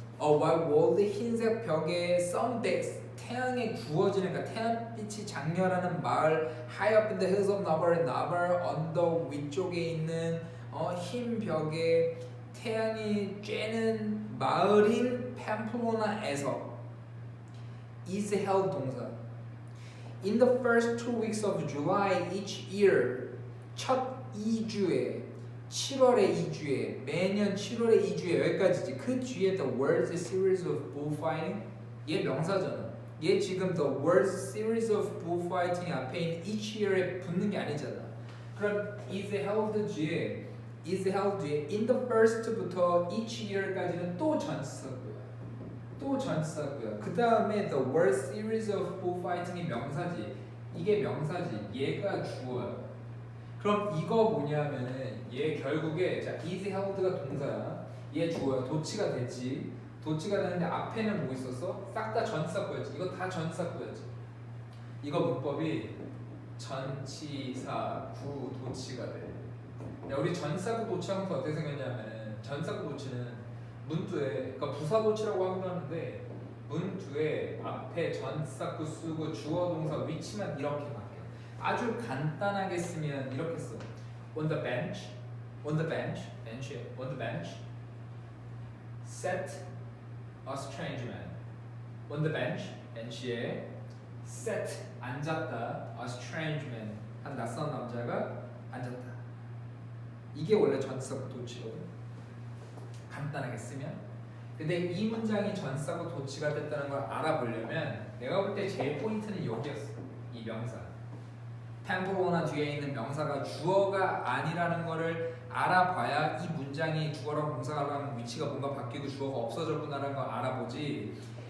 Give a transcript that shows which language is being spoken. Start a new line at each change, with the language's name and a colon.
English: a white walled
Korean: 흰색 벽에
English: some big
Korean: 태양에 구워지는 그러니까 태양빛이 장렬하는 마을
English: high up in the hills of Navarre
Korean: 언덕 위쪽에 있는 흰 벽에 태양이 쬐는 마을인 팜플로나에서
English: is held
Korean: 동사.
English: In the first 2 weeks of July each year
Korean: 첫 2주에 7월의 2주에 매년 7월의 2주에 여기까지지. 그 뒤에
English: the words series of bullfighting
Korean: 얘 명사잖아. 얘 지금
English: the words series of bullfighting
Korean: 앞에 있는
English: each year
Korean: 에 붙는 게 아니잖아. 그럼
English: is held
Korean: 뒤에 is held 뒤에
English: in the first
Korean: 부터
English: each year
Korean: 까지는 또 전치사고요. 또 전치사고요. 그 다음에
English: the word series of bullfighting
Korean: 이 명사지. 이게 명사지. 얘가 주어야. 그럼 이거 뭐냐면은 얘 결국에 자
English: is held
Korean: 가 동사야. 얘 주어야. 도치가 됐지. 도치가 되는데 앞에는 뭐 있었어? 싹 다 전치사구였지. 이거 다 전치사구였지. 이거 문법이 전치사 구 도치가 돼. 야, 우리 전사구 도치하면서 어떻게 생겼냐면은 전사구 도치는 문두에 그러니까 부사도치라고 하기도 하는데 문두에 앞에 전사구 쓰고 주어 동사 위치만 이렇게 바뀌어. 아주 간단하게 쓰면 이렇게 써.
English: on the bench on the bench sat a strange man. on the bench
Korean: 에 sat 앉았다
English: a strange man
Korean: 한 낯선 남자가 앉았다. 이게 원래 전치사구 도치거든. 간단하게 쓰면. 근데 이 문장이 전치사구 도치가 됐다는 걸 알아보려면 내가 볼 때 제일 포인트는 여기였어. 이 명사. 템포로나 뒤에 있는 명사가 주어가 아니라는 거를 알아봐야 이 문장이 주어랑 동사랑 위치가 뭔가 바뀌고 주어가 없어졌구나라는 걸 알아보지.